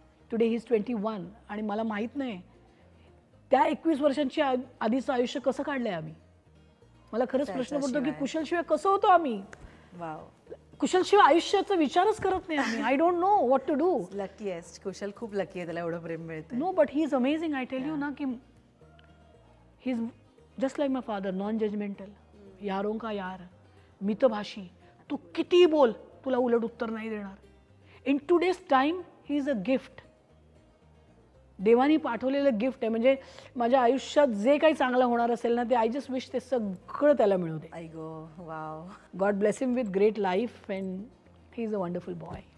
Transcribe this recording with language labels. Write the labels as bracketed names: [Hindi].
[English] today he is 21 [Marathi] आणि मला माहीत नाही त्या 21 वर्षांची आधीचं आयुष्य कसं काढलंय आम्ही. मला खरंच प्रश्न पडतो की कुशलशिवाय कसं होतो आम्ही. कुशलशिवाय आयुष्याचा विचारच करत नाही आम्ही. [English] I don't know what to do. [Marathi] Lucky आहे कुशल, खूप लकी आहे, त्याला एवढं प्रेम मिळतं. [English] No but he is amazing. I tell you ना की he is just like my father, non judgemental, [Hindi] यारों का यार, [English] मितभाषी. [Marathi] तू कितीही बोल, तुला उलट उत्तर नाही देणार. [English] In today's time he is a gift. [Marathi] देवानी पाठवलेलं गिफ्ट आहे. म्हणजे माझ्या आयुष्यात जे काही चांगलं होणार असेल ना, ते [English] I just wish [Marathi] ते सगळं त्याला मिळू दे. आई गो, wow. [English] God bless him with great life and he is a wonderful boy.